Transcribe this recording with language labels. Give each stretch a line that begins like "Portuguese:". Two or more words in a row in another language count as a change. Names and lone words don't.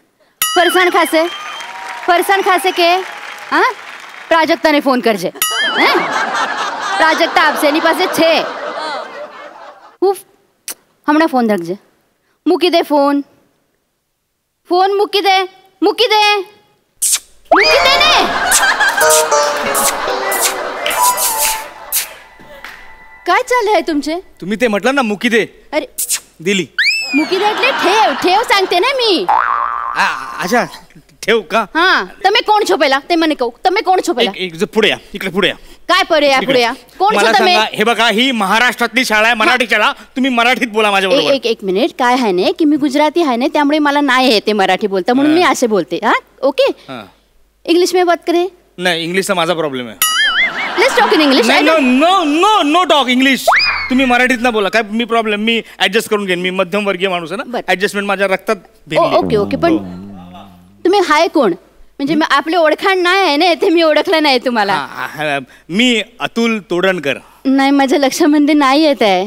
Gujarati: ફરસાણ ખાશે કે હા પ્રાજક્તાને ફોન કરજે હે પ્રાજક્તા આપશે એની પાસે છે હું હમણાં ફોન રાખજે મૂકી દે ફોન મૂકી દે ને
Marathi: काय चाललंय तुमचे तुम्ही ते म्हटलं ना
Gujarati: મૂકી દે
Marathi: अरे दिली
Gujarati: મૂકી દે
Marathi: એટલે ठेव सांगते ना मी अच्छा ठेव का
Gujarati: हा તમે कोण છો પહેલા ते મને કહો તમે कोण છો પહેલા
Marathi: एक पुढे या इकडे पुढे या काय पुढे या
Gujarati: કોણ છો તમે
Marathi: हे बघा ही महाराष्ट्रातली शाळा आहे मराठी शाळा तुम्ही मराठीत बोला माझ्या बरोबर एक मिनिट काय आहे ना की मी गुजराती आहे ना त्यामुळे मला नाही येते मराठी बोलता म्हणून मी असे बोलते हा ओके
Hindi: इंग्लिश में बात करें
Marathi: नहीं इंग्लिश चा माझा प्रॉब्लेम है
English: Let's talk in English No talk English
Marathi: तुम्ही मराठीत ना बोला काय मी प्रॉब्लेम मी ऍडजस्ट करून घेईन मी मध्यम वर्गीय माणूस आहे ना ऍडजस्टमेंट माझ्या रक्तात ओके पण तुम्ही हाय कोण म्हणजे मी आपले ओळखाण नाही आहे ना ते मी ओळखलं नाही तुम्हाला मी अतुल तोडणकर नाही माझ्या लक्षामध्ये नाही येत आहे